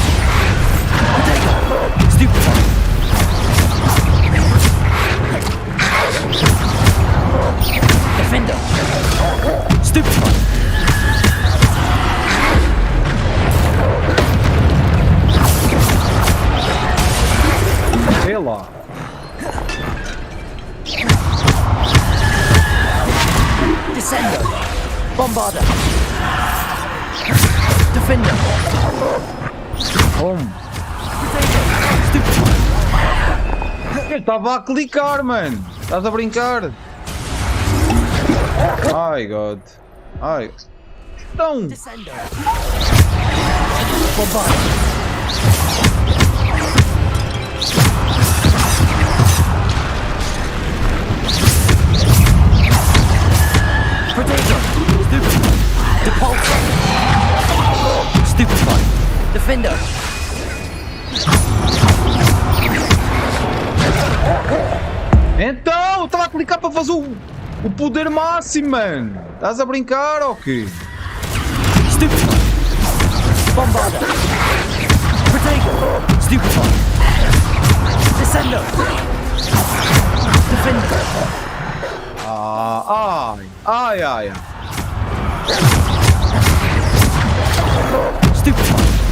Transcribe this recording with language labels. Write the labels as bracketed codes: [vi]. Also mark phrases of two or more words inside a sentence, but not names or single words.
[pt] Stupefy. Defender. Stupefy. Pela. Descendo. Bombada. Defender. Eu estava a clicar, mano. Estás a brincar? Ai, God. Ai. Não. Descendo. Bombada. Potato! Stupefy! Depulso! Stupefy! Defender! Então, estava a clicar para fazer o poder máximo, mano. Estás a brincar ou quê? Stupefy! Bombada! Potato! Stupefy! Descendo! Defender! Ai, ai, ai. Stupefy.